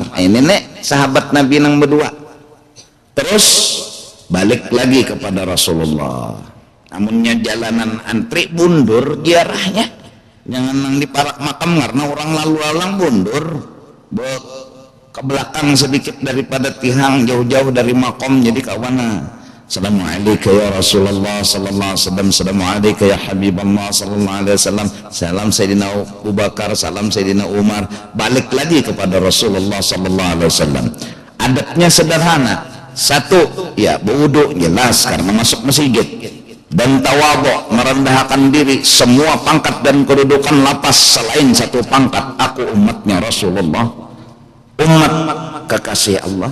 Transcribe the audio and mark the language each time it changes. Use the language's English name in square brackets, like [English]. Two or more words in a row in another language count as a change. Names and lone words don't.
[Banjar] Ini nek sahabat Nabi nang berdua. Terus balik lagi kepada Rasulullah. Namunnya jalanan antri mundur jarahnya. Jangan nang di parak makam karena orang lalu lalang mundur ke belakang sedikit daripada tihang, jauh-jauh dari makom. Jadi kawana [Arabic] السلام عليكم يا رسول الله صلى الله عليه وسلم، السلام عليكم يا حبيب الله صلى الله عليه وسلم, [Banjar] salam Sayyidina Abu Bakar, salam Sayyidina Umar. [Indonesian] Balik lagi kepada Rasulullah [Arabic] صلى الله عليه وسلم. [Indonesian] Adabnya sederhana. Satu, ya berwudu jelas karena masuk masjid, dan tawadhu, merendahkan diri. [Banjar] Semua pangkat dan kedudukan lapas selain satu pangkat. [Indonesian] Aku umatnya Rasulullah, umat kekasih Allah.